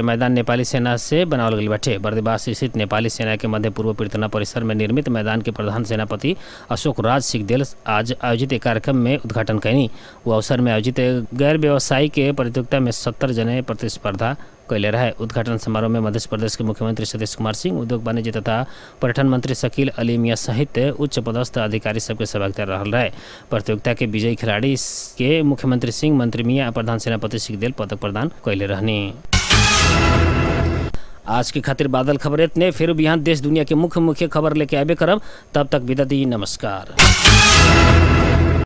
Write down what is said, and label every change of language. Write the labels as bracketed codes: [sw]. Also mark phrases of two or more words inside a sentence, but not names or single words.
[bho] मैदान नेपाली सेना से बनावल गइल बाटे। बर्दिवास स्थित नेपाली सेना के मध्य पूर्व पीर्तना परिसर में निर्मित मैदान के प्रधान सेनापति अशोक राज सिंहदेल आज आयोजित एक कार्यक्रम में उद्घाटन कैनी। वो अवसर में आयोजित गैर व्यवसायिक प्रतियोगिता में 70 जने प्रतिस्पर्धा कैले रहे। उद्घाटन समारोह में मध्य प्रदेश के मुख्यमंत्री सतीश कुमार सिंह, उद्योग वाणिज्य तथा पर्यटन मंत्री शकील अली मियां सहित उच्च पदस्थ अधिकारी सबके सहभागिता रहल रहे। प्रतियोगिता के विजयी खिलाड़ी के मुख्यमंत्री सिंह, मंत्री मियां, प्रधान सेनापति सिंहदेल पदक प्रदान कैले रहनी। आज की खातिर बादल खबर इतने। फिर बिहान देश दुनिया के मुख्य खबर लेके आबे करम। तब तक विदा दी, नमस्कार।